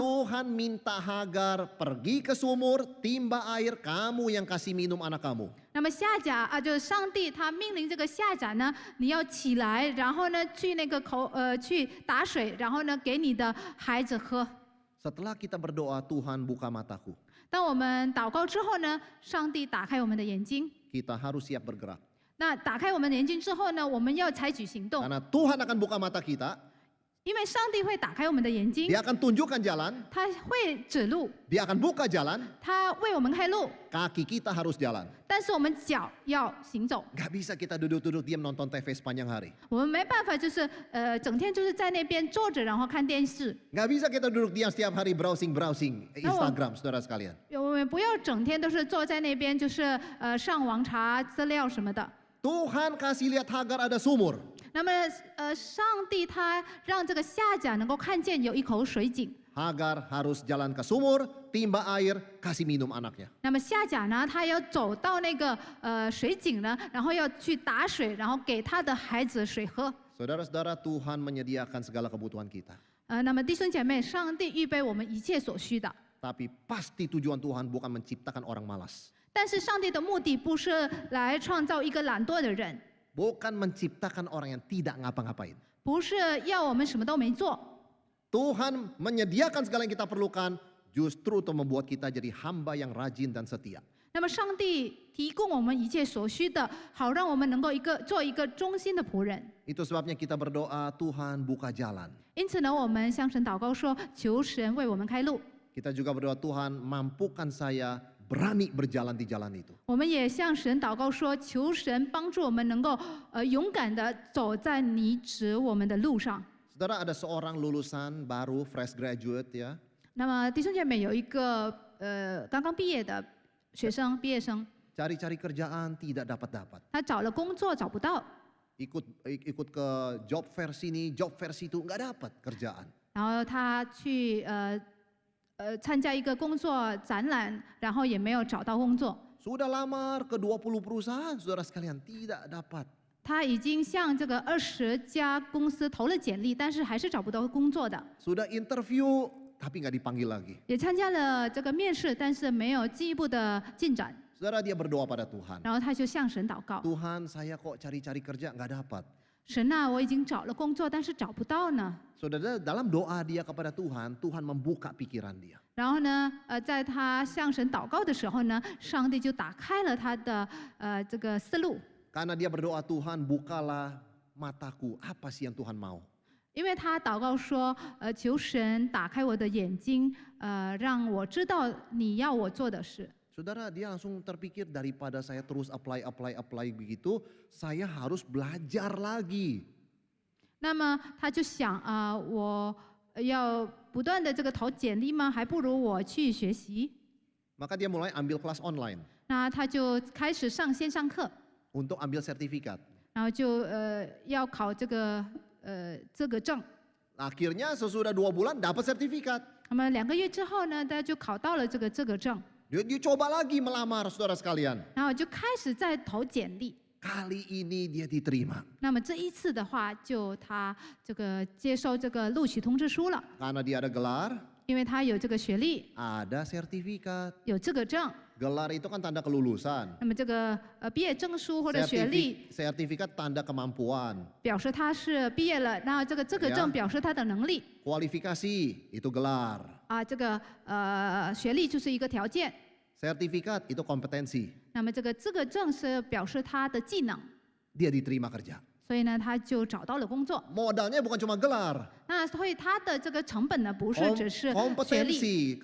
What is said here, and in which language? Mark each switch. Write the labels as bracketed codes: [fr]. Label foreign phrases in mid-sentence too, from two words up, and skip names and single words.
[id] Tuhan minta Hagar pergi ke sumur, timba air, kamu yang kasih minum anak kamu. [zh] 那么夏甲就是上帝他命令这个夏甲呢，你要起来，然后呢去那个去打水，然后呢给你的孩子喝。 [id] Setelah kita berdoa, Tuhan buka mataku. [zh] 当我们祷告之后呢，上帝打开我们的眼睛。 [id] Kita harus siap bergerak. [zh] 那打开我们的眼睛之后呢，我们要采取行动， [id] Karena Tuhan akan buka mata kita, [zh] 因为上帝会打开我们的眼睛， [id] Dia akan tunjukkan jalan, [zh] 他会指路， [id] Dia akan buka jalan, [zh] 他为我们开路， [id] kaki kita harus jalan. [zh] 但是我们脚要行走。 [id] Gak bisa kita duduk-duduk diam nonton TV sepanjang hari. [zh] 我们没办法，就是整天就是在那边坐着，然后看电视。 [id] Gak bisa kita duduk diam setiap hari browsing Instagram, saudara sekalian. [zh] 我们不要整天都是坐在那边，就是上网查资料什么的。 [id] Tuhan kasih lihat Hagar ada sumur. [zh] 那么上帝他让这个夏甲能够看见有一口水井。 [id] Hagar harus jalan ke sumur, timba air, kasih minum anaknya. [zh] 那么夏甲呢，他要走到那个水井呢，然后要去打水，然后给他的孩子水喝。 [id] Saudara-saudara, Tuhan menyediakan segala kebutuhan kita. [zh] 那么弟兄姐妹，上帝预备我们一切所需的。 [id] Tapi pasti tujuan Tuhan bukan menciptakan orang malas. [zh] 但是上帝的目的不是来创造一个懒惰的人， [id] Bukan menciptakan orang yang tidak ngapa-ngapain. [zh] 不是要我们什么都没做。 [id] Tuhan menyediakan segala yang kita perlukan justru untuk membuat kita jadi hamba yang rajin dan setia. [zh] 那么上帝提供我们一切所需的，好让我们能够做一个忠心的仆人。 [id] Itu sebabnya kita berdoa, Tuhan buka jalan. [zh] 因此呢，我们向神祷告说，求神为我们开路。 [id] Kita juga berdoa, Tuhan mampukan saya berani berjalan di jalan itu. [zh] 我们也向神祷告说，求神帮助我们能够勇敢的走在你指我们的路上。 [id] Saudara, ada seorang lulusan baru [en] fresh graduate [id] ya. [zh] 那么弟兄姐妹有一个刚刚毕业的毕业生， [id] Cari-cari kerjaan tidak dapat-dapat. [zh] 他找了工作找不到， [id] Ikut ke [en] job fair [id] sini, [en] job fair [id] situ, nggak dapat kerjaan. [zh] 然后他去参加一个工作展览，然后也没有找到工作。 [id] Sudah lamar ke 20 perusahaan, saudara sekalian, tidak dapat. [zh] 他已经向这个20家公司投了简历，但是还是找不到工作的。 [id] Sudah interview, tapi nggak dipanggil lagi. [zh] 也参加了这个面试，但是没有进一步的进展。 [id] Saudara, dia berdoa pada Tuhan. [zh] 然后他就向神祷告 [id] Tuhan, saya kok cari-cari kerja nggak dapat. [zh] 神啊，我已经找了工作，但是找不到呢。 [id] Saudara, dalam doa dia kepada Tuhan, Tuhan membuka pikiran dia. [zh] 然后呢，在他向神祷告的时候呢，上帝就打开了他的这个思路， [id] Karena dia berdoa, Tuhan bukalah mataku, apa sih yang Tuhan mau? [zh] 因为他祷告说，求神打开我的眼睛，让我知道你要我做的事。 [id] Saudara, dia langsung terpikir daripada saya terus apply begitu, saya harus belajar lagi. [zh] 那么他就想我要不断的这个投简历吗？还不如我去学习。 [id] Maka dia mulai ambil kelas online [zh] 那他就开始上线上课， [id] untuk ambil sertifikat. [zh] 然后就要考这个证。 [id] Akhirnya sesudah 2 bulan dapat sertifikat. [zh] 那么2个月之后呢，他就考到了这个证， [id] Dia coba lagi melamar, saudara sekalian. [zh] 然后就开始在投简历。 [id] Kali ini dia diterima. [zh] 那么这一次的话，他这个接收这个录取通知书了， [id] Karena dia ada gelar, [zh] 因为他有这个学历， [id] ada sertifikat. [zh] 有这个证， [id] Gelar itu kan tanda kelulusan. [zh] 那么这个毕业证书或者学历 [id] Sertifikat tanda kemampuan. [zh] 表示他是毕业了，那这个资格证 [id] Ya. [zh] 表示他的能力 [id] Kualifikasi itu gelar. [zh] 啊，这个学历就是一个条件。 [id] Sertifikat itu kompetensi. [zh] 那么这个资格证是表示他的技能， [id] Dia diterima kerja. [zh] 所以呢他就找到了工作。 [id] Modalnya bukan cuma gelar. [zh] 那所以他的这个成本呢不是只是学历，